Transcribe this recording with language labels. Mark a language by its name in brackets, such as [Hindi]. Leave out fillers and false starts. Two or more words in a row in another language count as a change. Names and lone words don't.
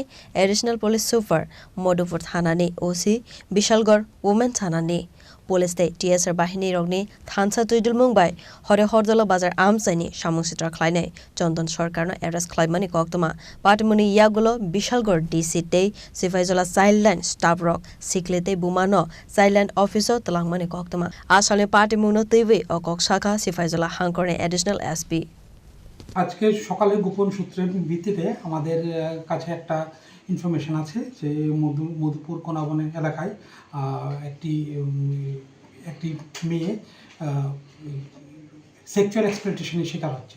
[Kok Borok] Additional Police Super Madhupur Thanani OC Bishalgor Women Thanani Police TSR Bahini Rogni Thansa Tuidul Mwngwi Harihardola Bazar Amchaini Samungsitra Khlainai Chandan Sarkar no arrest Khlaimani Koktuma Patimwngo Yagulo Bishalgor DC te Sepahijala Childline Staff Rock Sikli te Bumano Childline Officer Talangmani Koktuma Asale Patimwngo TV o Koksaka Sepahijala Hangkor Additional SP [Bangla] আজকে সকালে গোপন সূত্রের ভিত্তিতে আমাদের কাছে একটা ইনফরমেশন আছে যে মধুপুর কোনাবন এলাকায় একটি মেয়ে [English] sexual exploitation [Bangla] শিকার হচ্ছে।